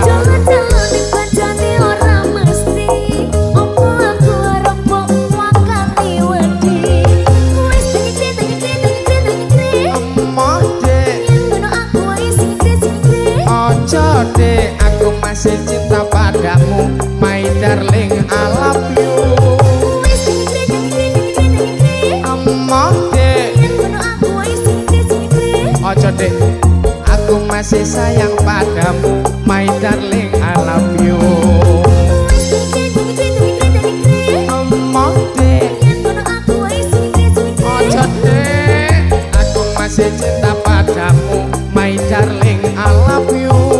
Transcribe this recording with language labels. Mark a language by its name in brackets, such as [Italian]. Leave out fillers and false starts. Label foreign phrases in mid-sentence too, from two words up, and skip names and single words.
[Javanese] Jodoh ning pancane ora mesti. Opo aku arep mbok wakati wedi. Wis tengik-tengik Emoh dek, yen ngono aku wae sing kres-kres. ojo dek, [Indonesian] aku masih cinta padamu, [English] my darling, I love you. [Javanese] Wis tengik-tengik Emoh dek, yen ngono aku wae sing kres-kres. ojo dek, [Indonesian] aku masih sayang padamu, [English] my darling, I love you. [Javanese] Wis tengik-tengik Emoh dek, yen ngono aku wae sing kres-kres. ojo dek, [Indonesian] aku masih cinta padamu, [English] my darling, I love you.